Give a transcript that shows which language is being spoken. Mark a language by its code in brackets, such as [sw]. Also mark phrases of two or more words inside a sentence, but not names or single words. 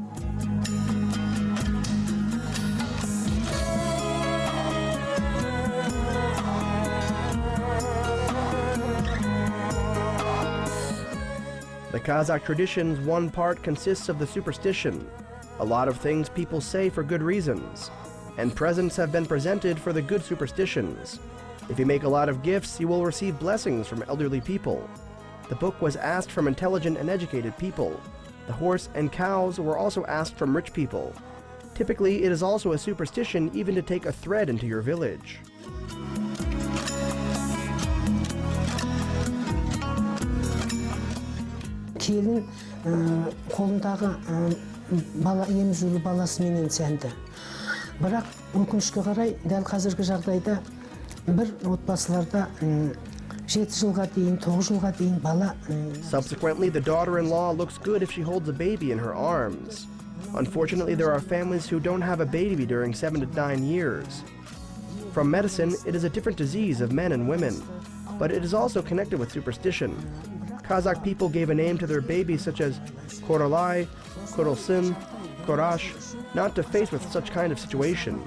[en] The Kazakh traditions, one part consists of the superstition, a lot of things people say for good reasons, and presents have been presented for the good superstitions. If you make a lot of gifts, you will receive blessings from elderly people. The book was asked from intelligent and educated people. The horse and cows were also asked from rich people. Typically, it is also a superstition even to take a thread into your village. [kk] Келін қолындағы емізулі баласымен сәнді. Бірақ өкінішке қарай, дәл қазіргі жағдайда бір отбасыларда 7 жылға дейін, 9 жылға дейін бала. [en] Subsequently, the daughter-in-law looks good if she holds a baby in her arms. Unfortunately, there are families who don't have a baby during 7 to 9 years. From medicine, it is a different disease of men and women, but it is also connected with superstition. Kazakh people gave a name to their babies such as Korolai, Korolsin, Korash, not to face with such kind of situation.